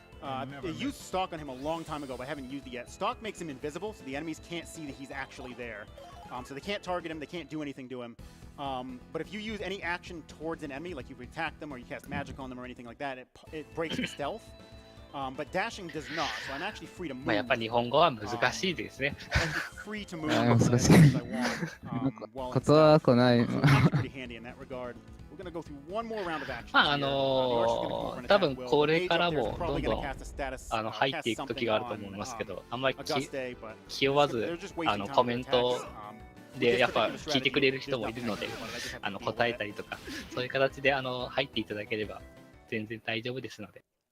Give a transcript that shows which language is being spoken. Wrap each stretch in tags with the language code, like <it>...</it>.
<en>I used stalk on him a long time ago, but I haven't used it yet. Stalk makes him invisible, so the enemies can't see that he's actually there. So they can't target him, they can't do anything to him. But if you use any action towards an enemy, like you attack them or you cast magic on them or anything like that, it breaks the stealth. But dashing does not, so I'm actually free to move.</en> <ja>やっぱ日本語は難しいですね。</ja> <en>Free to move.</en> <ja>難しい。ことは来ない。</ja> <en>Pretty handy in that regard. We're gonna go through one more round of action.</en> <ja>多分これからもどんどん入っていく時があると思いますけど、あんまり気負わずコメントでやっぱ聞いてくれる人もいるので、答えたりとかそういう形で入っていただければ全然大丈夫ですので。</ja>